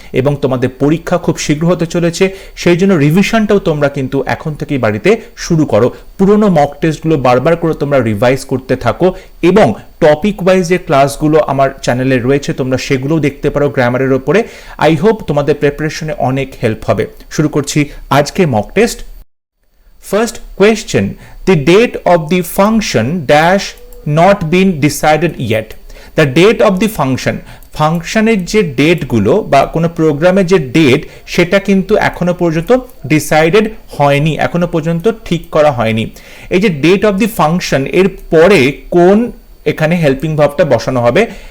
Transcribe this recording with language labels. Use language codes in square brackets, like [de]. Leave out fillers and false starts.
[bn] এবং তোমাদের পরীক্ষা খুব শীঘ্র হতে চলেছে, সেই জন্য রিভিশনটাও তোমরা কিন্তু এখন থেকেই বাড়িতে শুরু করো। পুরোনো মক টেস্টগুলো বারবার করে তোমরা রিভাইজ করতে থাকো, এবং টপিক ওয়াইজ যে ক্লাসগুলো আমার চ্যানেলে রয়েছে তোমরা সেগুলোও দেখতে পারো গ্রামারের ওপরে। [en] I hope [bn] তোমাদের প্রিপারেশনে অনেক হেল্প হবে। শুরু করছি আজকে mock test. [en] First question, the date of the function dash not been decided yet. The date of the function, [bn] ফাংশনের যে ডেটগুলো বা কোনো প্রোগ্রামের যে ডেট সেটা কিন্তু এখনো পর্যন্ত ডিসাইডেড হয়নি, এখনো পর্যন্ত ঠিক করা হয়নি। এই যে ডেট অফ দি ফাংশন এর পরে কোন এখানে হেল্পিং ভার্বটা বসানো হবে?